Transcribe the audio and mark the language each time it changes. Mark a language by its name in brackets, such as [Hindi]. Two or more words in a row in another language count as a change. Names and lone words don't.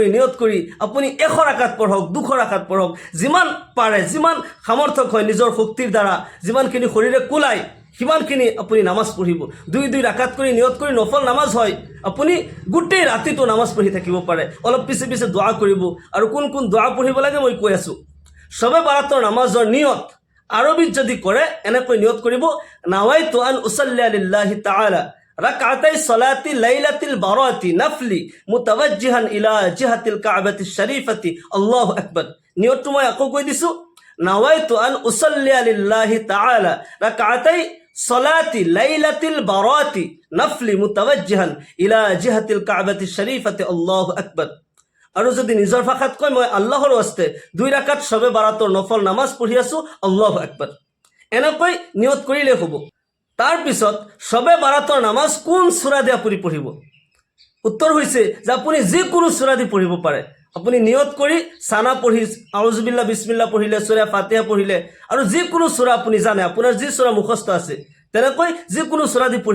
[Assamese] নিয়ত কৰি আপুনি 100 ৰাকাত পঢ়ক 200 ৰাকাত পঢ়ক যিমান পাৰে যিমান সামৰ্থক হয় নিজৰ শক্তিৰ দ্বাৰা যিমানখিনি শৰীৰে কুলাই সিমানখিনি আপুনি নামাজ পঢ়িব 2 ৰাকাত কৰি নিয়ত কৰি নফল নামাজ হয় আপুনি গোটেই ৰাতিটো নামাজ পঢ়ি থাকিব পাৰে অলপ পিছে দোয়া কৰিব আৰু কোন দোয়া পঢ়িব লাগে মই কৈ আছোঁ শবে বাৰাতৰ নামাজৰ নিয়ত আৰবিত যদি কৰে এনেকৈ নিয়ত কৰিব [Arabic] نويت أن أصلي لله تعالى ركعتي صلاة ليلة البراءة نفلا متوجها إلى جهة الكعبة الشريفة الله أكبر [Assamese] নিয়তটো মই আকৌ কৈ দিছো [Arabic] نويت أن أصلي لله تعالى ركعتي صلاة ليلة البراءة نفلا متوجها إلى جهة الكعبة الشريفة الله أكبر [Assamese] আৰু যদি নিজৰ ভাষাত কয় মই আল্লাহৰ ওয়াস্তে 2 ৰাকাত শবে বাৰাতৰ নফল নামাজ পঢ়ি আছো [Arabic] الله أكبر [Assamese] এনেকৈ নিয়ত কৰিলে হ'ব তাৰ পিছত শবে বাৰাতৰ নামাজ কোন সূৰা দি আপুনি পঢ়িব উত্তৰ হৈছে যে আপুনি যিকোনো সূৰা দি পঢ়িব পাৰে আপুনি নিয়ত কৰি সানা পঢ়ি [Arabic] أعوذ بالله بسم الله [Assamese] পঢ়িলে সূৰা ফাতিহা পঢ়িলে আৰু যিকোনো সূৰা আপুনি জানে আপোনাৰ যি সূৰা মুখস্থ আছে তেনেকৈ যিকোনো সূৰা দি পঢ়িব